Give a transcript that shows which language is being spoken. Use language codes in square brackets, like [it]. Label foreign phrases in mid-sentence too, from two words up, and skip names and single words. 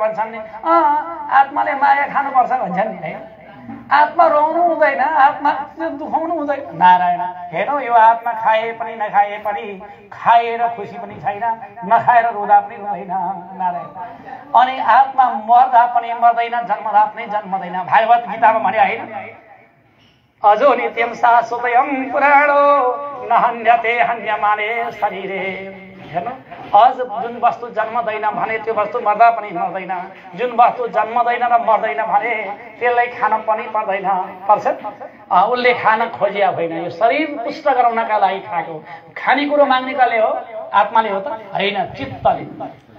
[ne] भन्छन् नि आत्माले माया खानुपर्छ भन्छन् नि आत्मा रोउनु हुँदैन आत्मा दुखाउनु हुँदैन नारायण हेरौँ यो आत्मा खाए पनि नखाए पनि खाएर खुसी पनि छैन नखाएर रुँदा पनि रुँदैन नारायण अनि आत्मा मर्दा पनि मर्दैन जन्मदा पनि जन्मदैन भागवत गीतामा भने होइन [sa] अजो नित्यम शाश्वतयम पुराणो नहन्यते हन्यमाने शरीरे [ne] हेर्नु अझ जुन वस्तु जन्मदैन भने त्यो वस्तु मर्दा पनि मर्दैन जुन वस्तु जन्मदैन र मर्दैन भने त्यसलाई खान पनि पर्दैन पर्छ उसले खान खोजिया होइन यो शरीर पुष्ट गराउनका लागि खाएको खानेकुरो माग्ने कसले हो आत्माले हो त होइन चित्तले